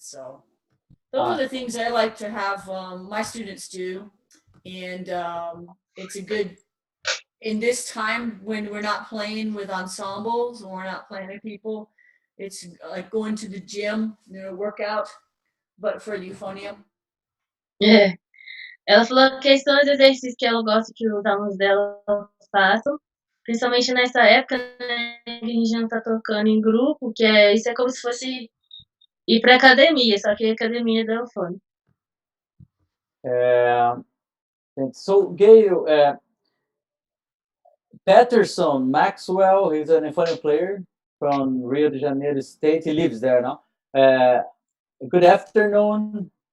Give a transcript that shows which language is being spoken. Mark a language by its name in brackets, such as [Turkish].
[English] So those are the things I like to have my students do. And it's a good, in this time when we're not playing with ensembles or we're not playing with people, it's like going to the gym, workout, but for euphonium. [Portuguese] É. Ela falou que são os exercícios que ela gosta que os alunos dela façam, principalmente nessa época, né, que a gente não tá tocando em grupo, isso é como se fosse ir pra academia, só que academia da eufone. [English] So, Gail, Patterson Maxwell, he's an euphonium player from Rio de Janeiro State. He lives there now. Good afternoon.